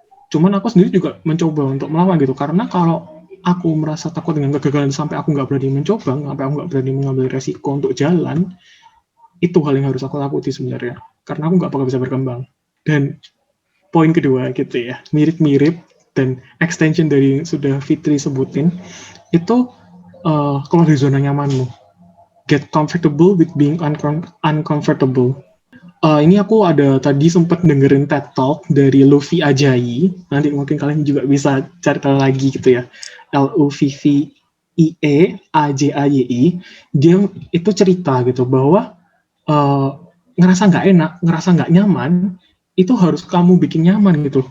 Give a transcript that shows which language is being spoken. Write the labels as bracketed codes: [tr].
[id] Cuman aku sendiri juga mencoba untuk melawan gitu. Karena kalau aku merasa takut dengan kegagalan sampai aku nggak berani mencoba, sampai aku nggak berani mengambil resiko untuk jalan, itu hal yang harus aku takuti sebenarnya. Karena aku nggak bakal bisa berkembang. Dan poin kedua gitu ya, mirip-mirip dan extension dari yang sudah Fitri sebutin, itu keluar dari zona nyamanmu. [en] Get comfortable with being uncomfortable. [id] Ini aku ada tadi sempat dengerin TED Talk dari Luffy Ajayi. Nanti mungkin kalian juga bisa cari tahu lagi gitu ya. Luffy Ajayi. Dia itu cerita gitu bahwa ngerasa nggak enak, ngerasa nggak nyaman, itu harus kamu bikin nyaman gitu.